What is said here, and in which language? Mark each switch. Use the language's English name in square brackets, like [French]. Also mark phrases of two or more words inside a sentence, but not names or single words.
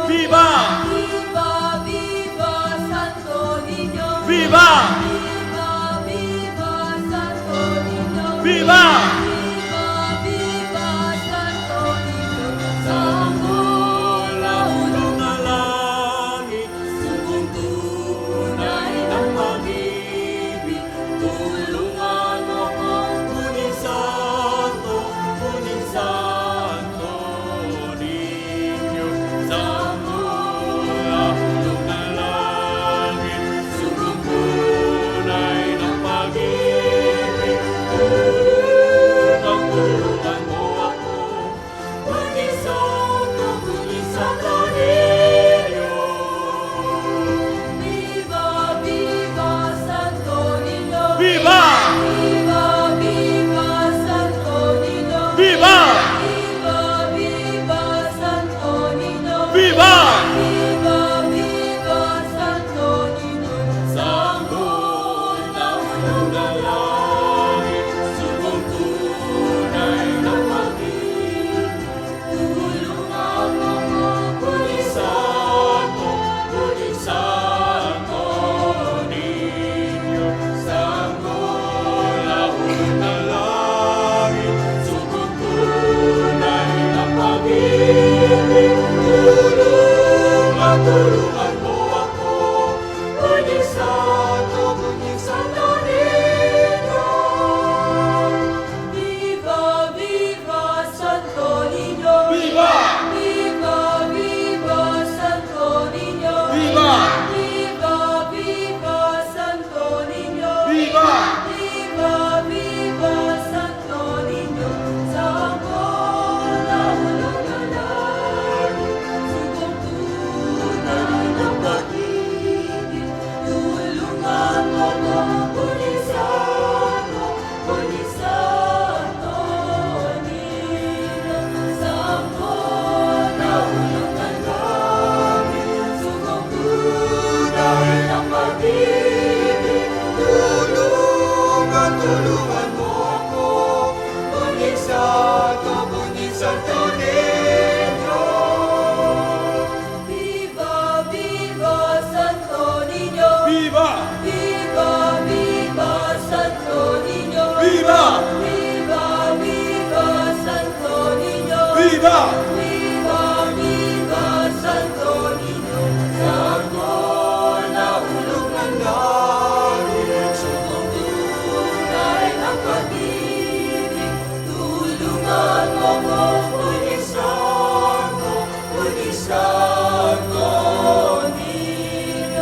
[Spanish] ¡Viva! Viva, viva Santo Niño. ¡Viva! Viva, viva Santo Niño. ¡Viva! Viva, viva Santo Niño. [Filipino] Sanggol na hulog na langit, subong tunay ng pag-ibig, tulungan mo ko, Ngunit Santo Niño, sa mula hulog na langit, subong tunay ng pag-ibig, tulungan mo ako, Ngunit Santo Niño. [Spanish] Viva, viva Santo Niño. ¡Viva! Viva, viva Santo Niño. ¡Viva! Viva, viva Santo Niño. ¡Viva! Viva, viva Santo Niño. [Filipino] Sanggol na hulog na langit, subong tunay ng pag-ibig, tulungan mo ko, Ngunit Santo Niño. Sanggol na hulog na langit, subong tunay ng pag-ibig, tulungan mo ako, Ngunit Santo Niño. [Spanish] Viva, viva Santo Niño. ¡Viva! Viva, viva Santo Niño. ¡Viva! Viva, viva Santo Niño. ¡Viva! Viva, viva Santo Niño. [Filipino] Sanggol na hulog na langit, subong tunay ng pag-ibig, tulungan mo ko, Ngunit Santo Niño. Sanggol na hulog na langit, subong tunay ng pag-ibig, tulungan mo ako, Ngunit Santo Niño. [Spanish] Viva, viva Santo Niño. ¡Viva! Viva, viva Santo Niño. ¡Viva! Viva, viva Santo Niño. ¡Viva! Viva, viva Santo Niño. [Filipino] Sanggol na hulog ng langit, subong tunay ng pag-ibig, tulungan mo ko, Ngunit Santo Niño.